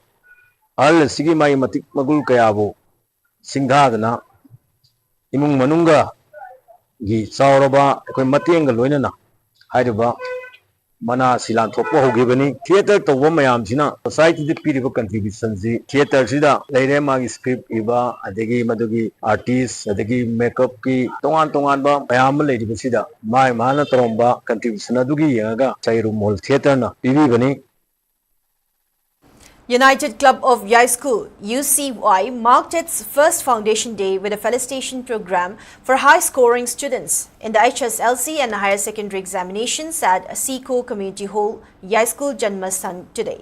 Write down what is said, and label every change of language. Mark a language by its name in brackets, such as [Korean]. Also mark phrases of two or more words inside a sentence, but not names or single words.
[Manipuri] al sigi mai matik magul kayabo singdadna imung manunga gi sauraba koi matienga loinana haidaba mana silan thokpa hogibani theater tawba mayam sina society de piriba contribution ji theater sida leire magi script iba adegi madugi artist adegi makeup ki tongan ba mayam leiriba sida mai mana toromba contribution adugi yaga sai Rumhal Theatre na bani. [English] United Club of High School (UCY) marked its first foundation day with a felicitation program for high-scoring students in the HSLC and higher secondary examinations at Seco Community Hall, High School Janmasthan today.